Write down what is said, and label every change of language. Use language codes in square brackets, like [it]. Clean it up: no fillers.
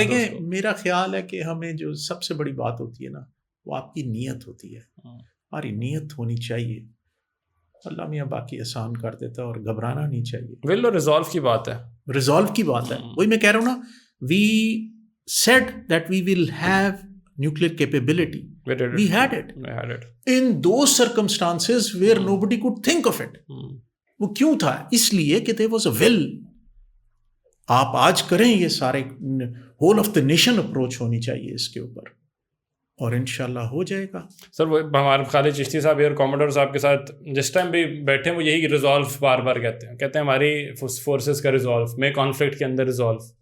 [ur] دیکھیں میرا خیال ہے کہ ہمیں جو سب سے بڑی بات ہوتی ہے نا وہ آپ کی نیت ہوتی ہے. ہماری نیت ہونی چاہیے، اللہ میاں باقی آسان کر دیتا ہے. اور گھبرانا نہیں چاہیے. ول ریزالو کی بات ہے، وہی میں کہہ رہا ہوں نا. [en] We said that we will have nuclear capability. We had it. In those circumstances where nobody could think of it. [ur] وہ کیوں تھا؟ اس لیے کہ [en] there was a will. [ur] آپ آج کریں یہ سارے [en] whole of the nation approach [ur] ہونی چاہیے اس کے اوپر اور انشاءاللہ ہو جائے گا. سر وہ ہمارے خالد چشتی صاحب ایئر کاموڈور صاحب کے ساتھ جس ٹائم بھی بیٹھے وہ یہی ریزالو بار بار کہتے ہیں ہماری فورسز کا ریزالو میں کانفلکٹ کے اندر ریزالو